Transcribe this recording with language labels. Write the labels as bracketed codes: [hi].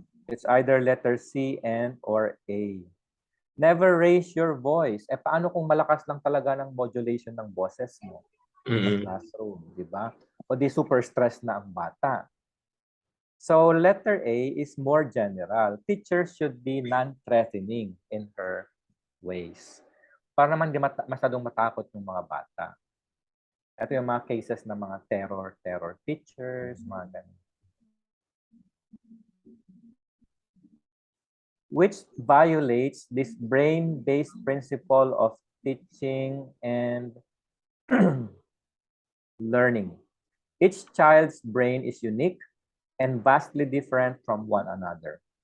[en] It's either letter C and or A. Never raise your voice. [tl] Paano kung malakas lang talaga ng modulation ng boses mo sa classroom, di ba? O di super stressed na ang bata. [en] So letter A is more general. Teachers should be non-threatening in her ways. [tl] Para naman di masyadong matakot yung mga bata. Ito yung mga cases ng mga terror teachers, mga ganun. [en] which violates this brain-based principle of teaching and learning. Each child's brain is unique and vastly different from one another.